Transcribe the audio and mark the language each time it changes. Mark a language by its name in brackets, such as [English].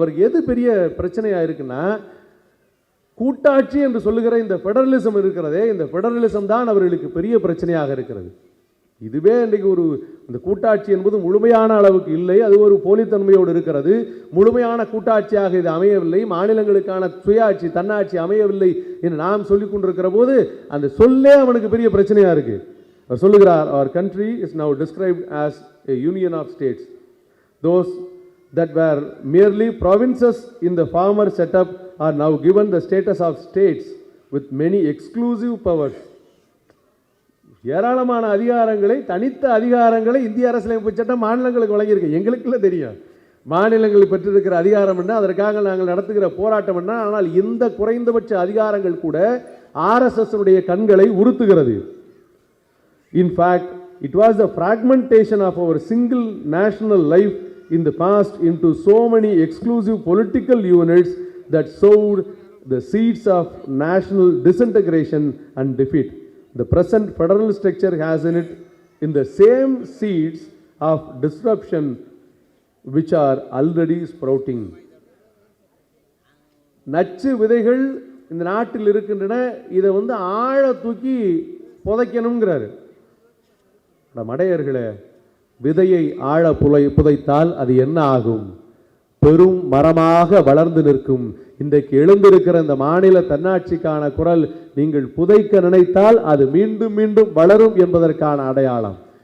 [Tamil] அவருக்கு எது பெரிய பிரச்சனையாக இருக்குன்னா, கூட்டாட்சி என்று சொல்லுகிற இந்த ஃபெடரலிசம் இருக்கிறதே, இந்த ஃபெடரலிசம் தான் அவர்களுக்கு பெரிய பிரச்சனையாக இருக்கிறது. இதுவே இன்றைக்கு இந்த கூட்டாட்சி என்பது முழுமையான அளவுக்கு இல்லை, அது ஒரு போலித்தன்மையோடு இருக்கிறது. முழுமையான கூட்டாட்சியாக இது அமையவில்லை, மாநிலங்களுக்கான சுயாட்சி தன்னாட்சி அமையவில்லை என்று நாம் சொல்லிக் கொண்டிருக்கிற போது அந்த சொல்லே அவனுக்கு பெரிய பிரச்சனையாக இருக்கு. அவர் சொல்லுகிறார், [English] our country is now described as a union of states. Those that were merely provinces in the former setup are now given the status of states with many exclusive powers. [Tamil] ஏராளமான அதிகாரங்களை, தனித்த அதிகாரங்களை இந்திய அரசியலமைப்பு சட்டம் மாநிலங்களுக்கு வழங்கியிருக்கு. எங்களுக்குள்ள தெரியும் மாநிலங்கள் பெற்றிருக்கிற அதிகாரம் என்ன, அதற்காக நாங்கள் நடத்துகிற போராட்டம் என்ன. ஆனால் இந்த குறைந்தபட்ச அதிகாரங்கள் கூட ஆர்எஸ்எஸ் உடைய கண்களை உறுத்துகிறது. [English] In fact, it was the fragmentation of our single national life in the past into so many exclusive political units that sowed the seeds of national disintegration and defeat. The present federal structure has in it in the same seeds of disruption which are already sprouting. [Tamil] நச்சு விதைகள் இந்த நாட்டில் இருக்கின்றன, இதை ஆழ தூக்கி புதைக்கணுங்கிறாரு. மடையர்களே, விதையை ஆழ புதைத்தால் அது என்ன ஆகும்? பெரும் மரமாக வளர்ந்து நிற்கும். இன்றைக்கு எழுந்திருக்கிற இந்த மாநில தன்னாட்சிக்கான குரல் நீங்கள் புதைக்க நினைத்தால் அது மீண்டும் மீண்டும் வளரும் என்பதற்கான அடையாளம்.